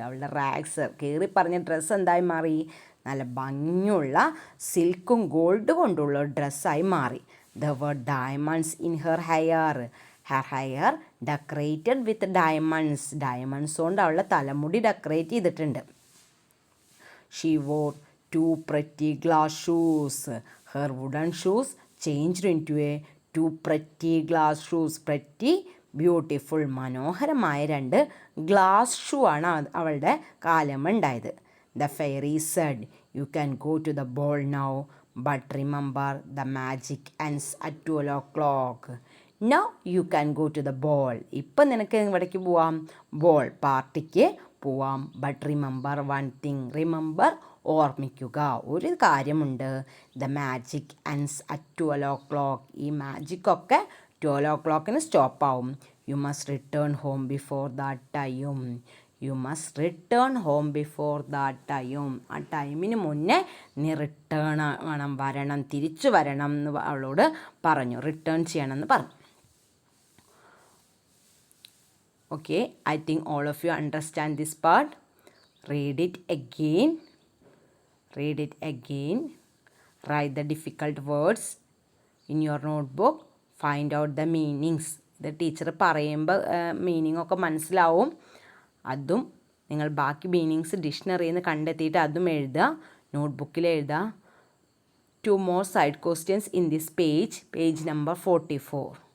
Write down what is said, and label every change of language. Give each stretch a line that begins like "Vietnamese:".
Malayalam: അവളുടെ റാഗ്സ്, കീറി പറഞ്ഞ ഡ്രസ്സ് എന്തായി മാറി? നല്ല ഭംഗിയുള്ള സിൽക്കും ഗോൾഡ് കൊണ്ടുള്ള ഡ്രസ്സായി മാറി.
English: There were diamonds in her hair. Her hair decorated with diamonds.
Malayalam: Diamonds കൊണ്ട് അവളുടെ തലമുടി ഡെക്കറേറ്റ് ചെയ്തിട്ടുണ്ട്.
English: She wore 2 pretty glass shoes. Her wooden shoes changed into a 2 pretty glass shoes. Pretty, beautiful,
Malayalam: മനോഹരമായ 2 ഗ്ലാസ് ഷൂ ആണ് അവളുടെ കാലമുണ്ടായത്.
English: The fairy said, you can go to the ball now, but remember the magic ends at 12 o'clock. Now you can go to the ball.
Malayalam: ഇപ്പം നിനക്ക് ഇവിടേക്ക് പോവാം, ball പാർട്ടിക്ക് പോവാം.
English: But remember one thing. Remember,
Malayalam: ഓർമ്മിക്കുക ഒരു കാര്യമുണ്ട്.
English: The magic ends at 12 o'clock.
Malayalam: ഈ മാജിക്കൊക്കെ 12 o'clockന് സ്റ്റോപ്പാവും.
English: You must return home before that time. You must return home before that time.
Malayalam: ആ ടൈമിന് മുന്നേ നീ റിട്ടേൺ വരണം, തിരിച്ചു വരണം എന്ന് അവളോട് പറഞ്ഞു. റിട്ടേൺ ചെയ്യണമെന്ന് പറഞ്ഞു.
English: Okay, I think all of you understand this part. Read it again. Read it again. Write the difficult words in your notebook. Find out the meanings.
Malayalam: ഇത് ടീച്ചർ പറയുമ്പോൾ മീനിങ് ഒക്കെ മനസ്സിലാവും. അതും നിങ്ങൾ ബാക്കി മീനിങ്സ് ഡിക്ഷണറിയിൽ നിന്ന് കണ്ടെത്തിയിട്ട് അതും എഴുതുക, നോട്ട്ബുക്കിൽ എഴുതുക.
English: 2 more side questions in this page number 44.